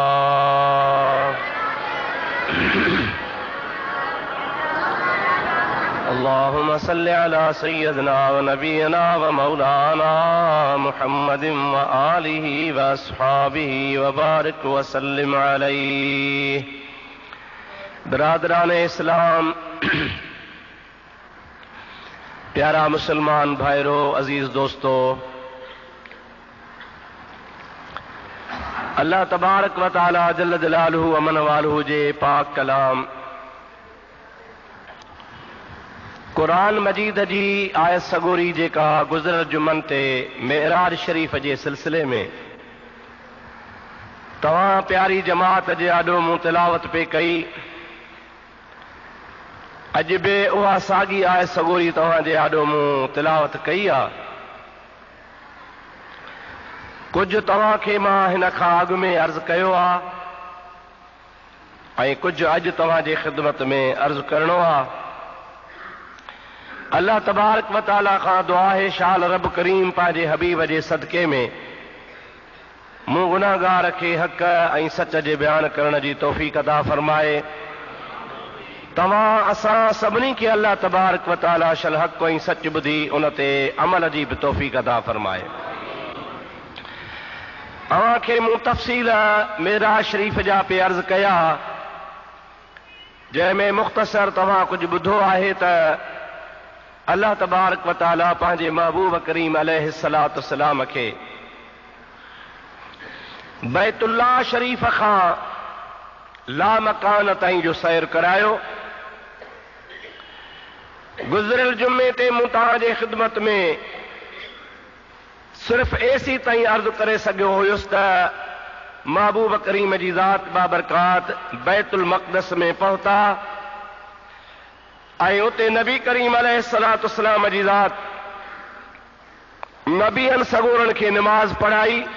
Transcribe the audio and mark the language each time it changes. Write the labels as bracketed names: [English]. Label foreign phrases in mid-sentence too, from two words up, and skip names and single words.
[Arabic] اللهم صل على سيدنا ونبينا ومولانا محمد وآله وأصحابه وبارك وسلم عليه. [Urdu] برادران اسلام، [Sindhi] प्यारा मुसलमान भाइरों, अजीज दोस्तों, [Arabic] الله تبارك وتعالى جل جلاله وعم نواله [Sindhi] जे पाक कलाम कुरान मजीद जी आयत सगोरी जेका गुज़िरियल जुमन ते मेराज शरीफ़ जे सिलसिले में तव्हां प्यारी जमात जे आॾो मूं तिलावत पे कई, अॼु बि उहा साॻी आयत सगोरी तव्हांजे आॾो मूं तिलावत कई आहे। कुझु तव्हांखे मां हिन खां अॻु में अर्ज़ु कयो आहे ऐं कुझु अॼु तव्हांजे ख़िदमत में अर्ज़ु करणो आहे। अल्लाह तबारक व तआला खां दुआ है शाल रब करीम पंहिंजे हबीब जे सदके में मूं गुनाहगार खे हक़ ऐं सच जे बयान करण जी तौफ़ीक़ अता फरमाए। तव्हां असां सभिनी खे अल्लाह तबारक व तआला शल हक़ ऐं सच ॿुधी उन ते अमल जी बि तौफ़ीक़ अता फरमाए। तव्हांखे मूं तफ़सील मेराज शरीफ़ जा पे अर्ज़ कया, जंहिंमें मुख़्तसर तव्हां कुझु ॿुधो आहे त अल्लाह तबारक व तआला पंहिंजे महबूब करीम [Arabic] عليه الصلاة والسلام [Sindhi] खे बैतुल्लाह शरीफ़ खां लामकान ताईं जो सैर करायो। गुज़िरियल जुमे ते मूं तव्हांजे ख़िदमत में सिर्फ़ एसी ताईं अर्ज़ु करे सघियो हुयुसि त महबूब करीम जी ज़ात बाबरकात बैतुल मक़दस में पहुता ऐं उते नबी करीम [Arabic] عليه الصلاة والسلام [Sindhi] जी ज़ात नबीअनि सगोरनि खे निमाज़ पढ़ाई।